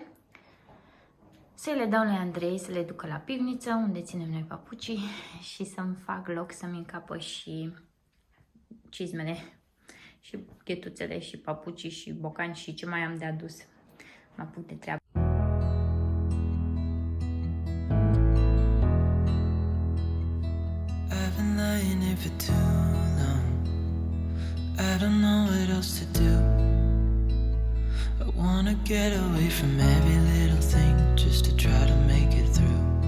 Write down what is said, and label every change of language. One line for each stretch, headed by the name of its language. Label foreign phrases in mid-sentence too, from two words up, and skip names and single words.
Romanian: Să le dau lui Andrei să le ducă la pivniță, unde ținem noi papucii, și să-mi fac loc să-mi încapă și cizmele și chetuțele și papucii și bocani și ce mai am de adus. Mă apuc de treabă.
English: I've been lying here for too long. I don't know what else to do. get away from every little thing just to try to make it through.